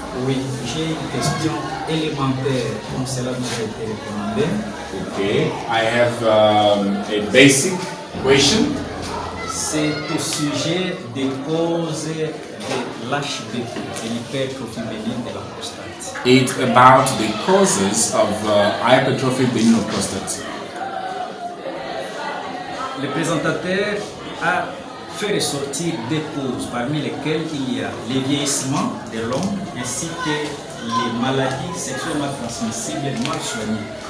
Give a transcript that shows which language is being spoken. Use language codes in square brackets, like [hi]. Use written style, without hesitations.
[fr] Oui, j'ai une question élémentaire comme cela nous a été recommandé. [en] Okay, I have a basic question. [fr] C'est au sujet des causes de l'HBP, de l'hypertrophie bénigne de la prostate. [en] It's about the causes of hypertrophic benign prostate. [fr] Le présentateur a fait ressortir des causes parmi lesquelles il y a le vieillissement de l'homme ainsi que les maladies sexuellement transmissibles mal soignées.